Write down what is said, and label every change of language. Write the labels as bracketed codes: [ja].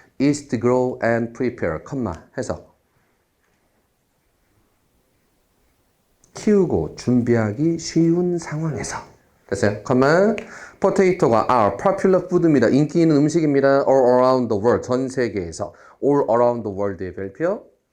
[en] is to grow and prepare, [ko] 컴마 해석. 키우고 준비하기 쉬운 상황에서. 됐어요? 컴마. [en] potato가 are popular food입니다. [ko] 인기 있는 음식입니다. [en] all around the world, [ko] 전 세계에서. [en] all around the world의 별표.